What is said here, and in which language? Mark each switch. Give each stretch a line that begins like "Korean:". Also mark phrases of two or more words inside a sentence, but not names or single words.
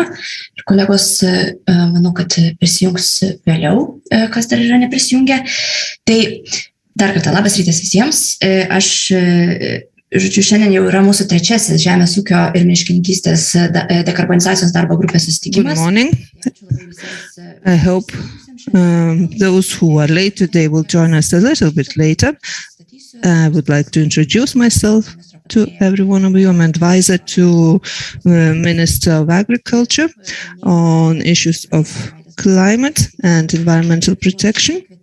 Lithuanian: Ir kolegos, manau, kad prisijungs vėliau, kas dar yra neprisijungę. Tai dar kartą labas rytas visiems. Žodžiu, šiandien jau yra mūsų trečiasis Žemės ūkio ir miškininkystės dekarbonizacijos darbo grupės susitikimas.
English: Good morning. I hope those who are late today will join us a little bit later. I would like to introduce myself to every one of you. I'm advisor to Minister of Agriculture on issues of climate and environmental protection,